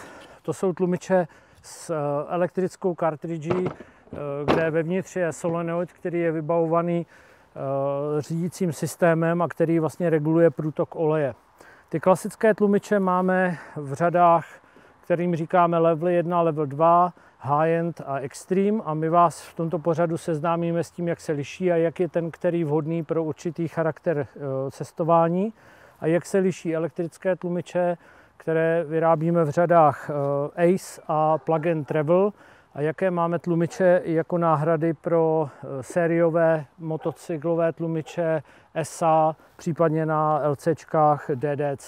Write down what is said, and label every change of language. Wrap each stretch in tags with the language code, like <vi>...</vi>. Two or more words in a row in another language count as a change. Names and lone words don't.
<cs>To jsou tlumiče s elektrickou kartridží, kde vevnitř je solenoid, který je vybavovaný řídícím systémem a který vlastně reguluje průtok oleje. Ty klasické tlumiče máme v řadách, kterým říkáme</cs> <en>level 1, level 2, high-end</en> <cs>a extreme, a my vás v tomto pořadu seznámíme s tím, jak se liší a jak je ten který vhodný pro určitý charakter cestování a jak se liší elektrické tlumiče, které vyrábíme v řadách Ace a Plug and Travel, a jaké máme tlumiče jako náhrady pro sériové motocyklové tlumiče SA, případně na LCčkách DDC.</cs>